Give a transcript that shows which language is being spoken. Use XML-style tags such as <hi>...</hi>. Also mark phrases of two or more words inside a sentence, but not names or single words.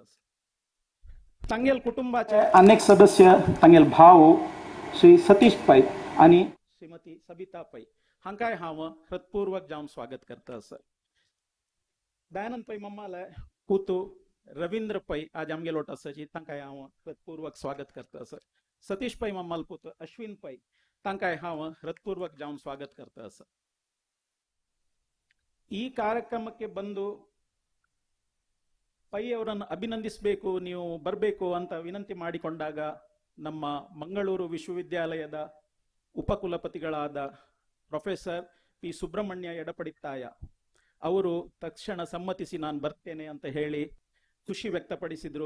<kok>तांगेल कुटुंबाचे अनेक सदस्य तांगेल भाव श्री सतीश पै आणि श्रीमती सबिता पै हांकांय हांव हृदयपूर्वक जावन स्वागत करता. दयानंद पै मम्माले पुतू रवींद्र पै आज आमगेलो आसाची तांकांय हांव हृदयपूर्वक स्वागत करता. सतीश पै मम्माल पुतू अश्विन पै तांकांय हांव हृदयपूर्वक जावन स्वागत करता.</kok> <kn>ಈ ಕಾರ್ಯಕ್ರಮಕ್ಕೆ ಬಂದು ಪೈ ಅವರನ್ನು ಅಭಿನಂದಿಸಬೇಕು, ನೀವು ಬರಬೇಕು ಅಂತ ವಿನಂತಿ ಮಾಡಿಕೊಂಡಾಗ ನಮ್ಮ ಮಂಗಳೂರು ವಿಶ್ವವಿದ್ಯಾಲಯದ ಉಪಕುಲಪತಿಗಳಾದ ಪ್ರೊಫೆಸರ್ ಪಿ ಸುಬ್ರಹ್ಮಣ್ಯ ಎಡಪಡಿತ್ತಾಯ ಅವರು ತಕ್ಷಣ ಸಮ್ಮತಿಸಿ ನಾನು ಬರ್ತೇನೆ ಅಂತ ಹೇಳಿ ಖುಷಿ ವ್ಯಕ್ತಪಡಿಸಿದ್ರು.</kn>